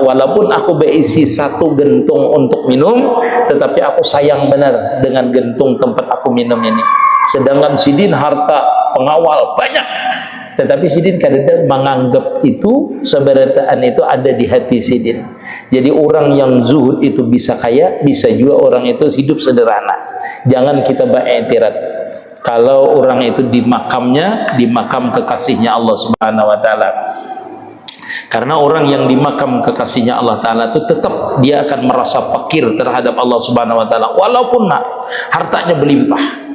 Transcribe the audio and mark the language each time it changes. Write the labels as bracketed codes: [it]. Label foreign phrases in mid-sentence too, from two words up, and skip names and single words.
[id] Walaupun aku berisi satu gentung untuk minum, tetapi aku sayang benar dengan gentung tempat aku minum ini. [bjn] Sedangkan sidin harta pengawal banyak, tetapi sidin kadang menganggap itu seberataan itu ada di hati sidin. [id] Jadi orang yang zuhud itu bisa kaya, bisa juga orang itu hidup sederhana. Jangan kita beriktirat kalau orang itu di makamnya, di makam kekasihnya Allah [ar] Subhanahu wa taala. [id] Karena orang yang di makam kekasihnya Allah taala itu tetap dia akan merasa fakir terhadap Allah [ar] Subhanahu wa taala [id] walaupun hartanya berlimpah.